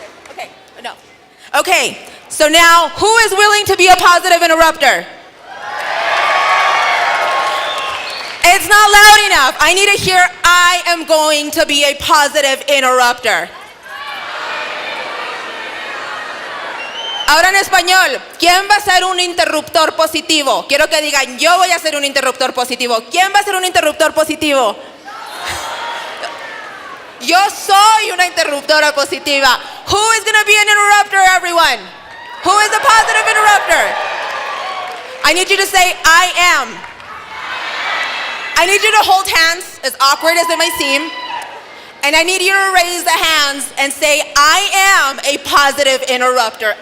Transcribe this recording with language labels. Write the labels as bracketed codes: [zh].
[en] Okay, no. Okay, so now, who is willing to be a positive interrupter? It's not loud enough. I need to hear, I am going to be a positive interrupter. [es] Ahora en español, ¿quién va a ser un interruptor positivo? Quiero que digan, yo voy a ser un interruptor positivo. ¿Quién va a ser un interruptor positivo? Yo soy una interruptora positiva. [en] Who is going to be an interrupter, everyone? Who is a positive interrupter? I need you to say, I am. I need you to hold hands, as awkward as it may seem. And I need you to raise the hands and say, I am a positive interrupter.